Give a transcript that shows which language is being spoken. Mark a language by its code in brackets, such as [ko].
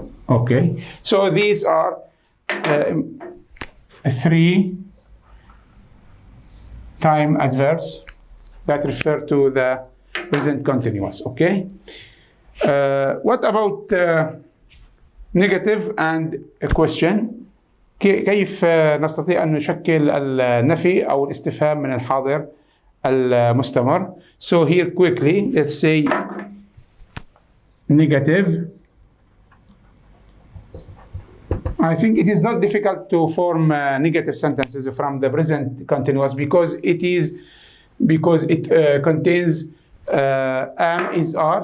[en] Okay. So these are three time adverbs that refer to the present continuous. Okay. What about negative and a question? [ar] كيف نستطيع أن نشكل النفي أو الاستفهام من الحاضر المستمر? [en] So here quickly, let's say negative. I think it is not difficult to form negative sentences from the present continuous because it contains am, is, are.